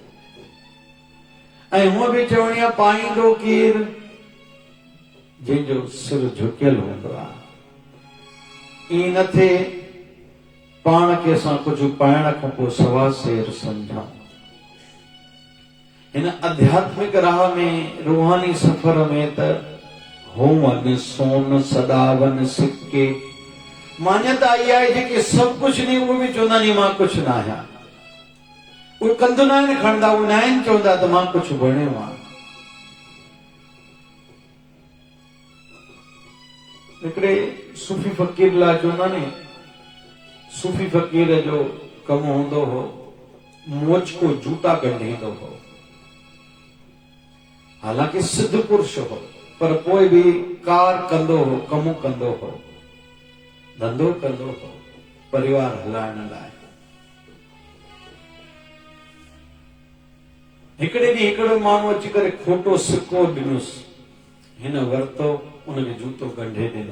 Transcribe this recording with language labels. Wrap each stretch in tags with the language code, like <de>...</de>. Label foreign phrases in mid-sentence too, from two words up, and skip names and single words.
<sd>ऐं हूअं बि चवणी आहे, पाईंदो केरु जंहिंजो सिर झुकियल हूंदो आहे। ईअं न थिए पाण खे असां कुझु पाइण खां पोइ सवा सेर सम्झूं। हिन आध्यात्मिक राह में, रूहानी सफ़र में त होवन सोन सदावन सिक्के, मान्यता इहा आहे जेके सभु कुझु नी उहे बि चवंदा आहिनि मां कुझु न आहियां। उहे कंधु न आहिनि खणंदा, उहे न आहिनि चवंदा त मां कुझु बणियो आहे। हिकिड़े सूफ़ी फ़क़ीर लाइ चवंदा नी, सूफ़ी फ़क़ीर जो कमु हूंदो हो मोचको जूता ॻंढींदो हो। हालांकि सिद्ध पुरुष हो, पर पोइ बि कार कंदो हो, कमु कंदो हो, धंधो कंदो हो परिवार हलाइण लाइ। हिकिड़े ॾींहुं हिकिड़ो माण्हू अची करे खोटो सिक्को ॾिनुसि, हिन वरितो, उनखे जूतो ॻंढे ॾिनो।</sd>